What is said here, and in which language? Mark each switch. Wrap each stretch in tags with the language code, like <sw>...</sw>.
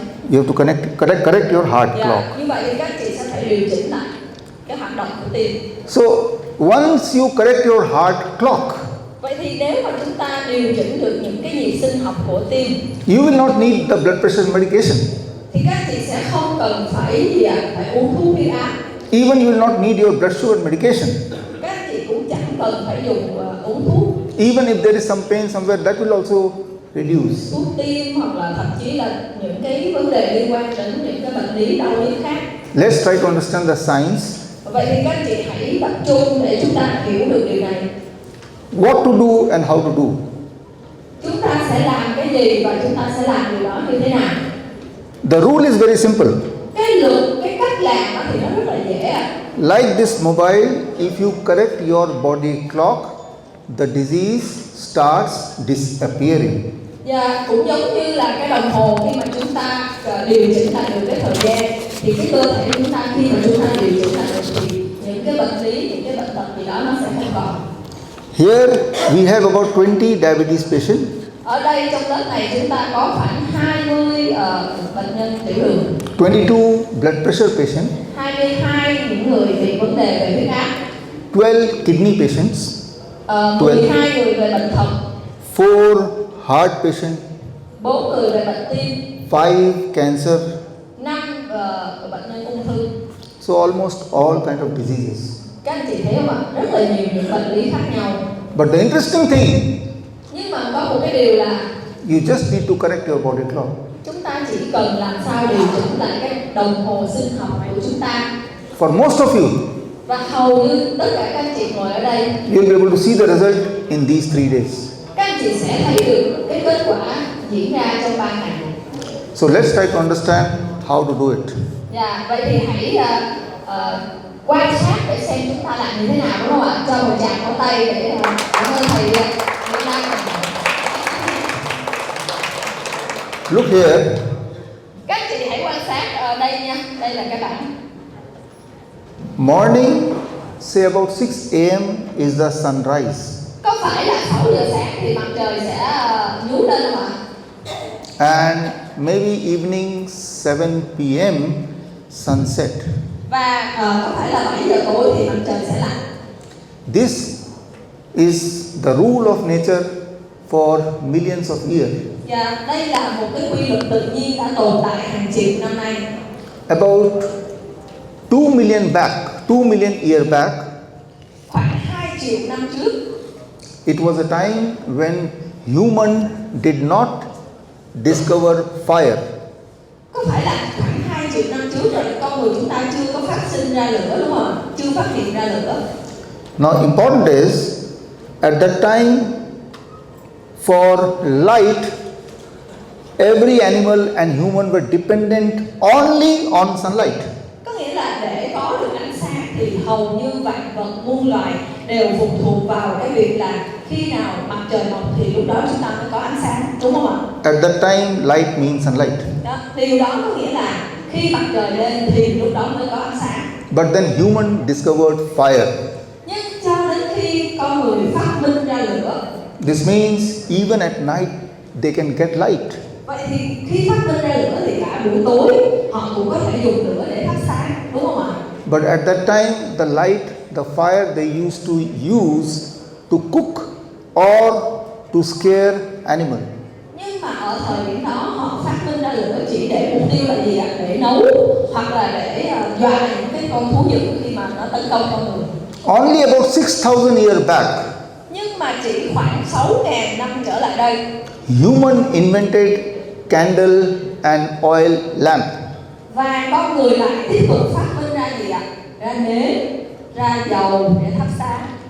<en>You have to correct your heart clock.</en> <vi>Như vậy thì các chị sẽ phải điều chỉnh lại cái hoạt động của tim.</vi> <en>So once you correct your heart clock,</en> <vi>vậy thì nếu mà chúng ta điều chỉnh được những cái nhịp sinh học của tim,</vi> <en>you will not need the blood pressure medication.</en> <vi>thì các chị sẽ không cần phải phải uống thuốc huyết áp.</vi> <en>Even you will not need your blood sugar medication.</en> <vi>Các chị cũng chẳng cần phải dùng uống thuốc.</vi> <en>Even if there is some pain somewhere, that will also reduce.</en> <vi>Thuốc tiêm hoặc là thậm chí là những cái vấn đề liên quan đến những cái bệnh lý đau nhức khác.</vi> <en>Let's try to understand the science.</en> <vi>Vậy thì các anh chị hãy tập trung để chúng ta hiểu được điều này.</vi> <en>What to do and how to do.</en> <vi>Chúng ta sẽ làm cái gì và chúng ta sẽ làm điều đó như thế nào?</vi> <en>The rule is very simple.</en> <vi>Cái luật, cái cách làm đó thì nó rất là dễ ạ.</vi> <en>Like this mobile, if you correct your body clock, the disease starts disappearing.</en> <vi>Và cũng giống như là cái đồng hồ, khi mà chúng ta điều chỉnh lại được cái thời gian, thì cái cơ thể chúng ta khi mà chúng ta điều chỉnh lại được thì những cái bệnh lý, những cái bệnh tật gì đó nó sẽ không còn.</vi> <en>Here we have about 20 diabetes patients.</en> <vi>Ở đây trong lớp này chúng ta có khoảng 20 bệnh nhân tiểu đường,</vi> <en>22 blood pressure patients,</en> <vi>22 những người bị vấn đề về huyết áp,</vi> <en>12 kidney patients,</en> <vi>12 người về bệnh thận,</vi> <en>4 heart patients,</en> <vi>4 người về bệnh tim,</vi> <en>5 cancer.</en> <vi>5 bệnh nhân ung thư.</vi> <en>So almost all kind of diseases.</en> <vi>Các anh chị thấy không ạ? Rất là nhiều những bệnh lý khác nhau.</vi> <en>But the interesting thing,</en> <vi>Nhưng mà có một cái điều là</vi> <en>you just need to correct your body clock.</en> <vi>chúng ta chỉ cần làm sao điều chỉnh lại cái đồng hồ sinh học của chúng ta.</vi> <en>For most of you,</en> <vi>Và hầu như tất cả các anh chị ngồi ở đây,</vi> <en>you will be able to see the result in these 3 days.</en> <vi>các anh chị sẽ thấy được cái kết quả diễn ra trong 3 ngày.</vi> <en>So let's try to understand how to do it.</en> <vi>Dạ, vậy thì hãy quan sát để xem chúng ta làm như thế nào, đúng không ạ? Cho một tràng pháo tay để cảm ơn thầy Nguyễn Đăng.</vi> <en>Look here.</en> <vi>Các anh chị hãy quan sát ở đây nha, đây là cái bảng.</vi> <en>Morning, say about 6 a.m. is the sunrise.</en> <vi>Có phải là 6 giờ sáng thì mặt trời sẽ nhú lên không ạ?</vi> <en>And maybe evening 7 p.m. sunset.</en> <vi>Và có phải là 7 giờ tối thì mặt trời sẽ lặn.</vi> <en>This is the rule of nature for millions of years.</en> <vi>Và đây là một cái quy luật tự nhiên đã tồn tại hàng triệu năm nay.</vi> <en>About 2 million years back,</en> <vi>Khoảng 2 triệu năm trước,</vi> <en>it was a time when human did not discover fire.</en> <vi>có phải là khoảng 2 triệu năm trước rồi con người chúng ta chưa có phát sinh ra lửa, đúng không ạ? Chưa phát hiện ra lửa.</vi> <en>Now important is, at that time, for light, every animal and human were dependent only on sunlight.</en> <vi>Có nghĩa là để có được ánh sáng thì hầu như vạn vật muôn loài đều phụ thuộc vào cái việc là khi nào mặt trời mọc thì lúc đó chúng ta mới có ánh sáng, đúng không ạ?</vi> <en>At that time, light means sunlight.</en> <vi>Đó, điều đó có nghĩa là khi mặt trời lên thì lúc đó mới có ánh sáng.</vi> <en>But then human discovered fire.</en> <vi>Nhưng cho đến khi con người phát minh ra lửa,</vi> <en>This means even at night they can get light.</en> <vi>vậy thì khi phát minh ra lửa thì cả buổi tối họ cũng có thể dùng lửa để thắp sáng, đúng không ạ?</vi> <en>But at that time, the light, the fire they used to cook or to scare animal.</en> <vi>Nhưng mà ở thời điểm đó họ phát minh ra lửa chỉ để mục tiêu là gì ạ? Để nấu hoặc là để dọa những cái con thú dữ khi mà nó tấn công con người.</vi> <en>Only about 6,000 years back,</en> <vi>Nhưng mà chỉ khoảng 6.000 năm trở lại đây,</vi> <en>human invented candle and oil lamp.</en> <vi>và con người lại tiếp tục phát minh ra gì ạ? Ra nến, ra dầu để thắp sáng.</vi>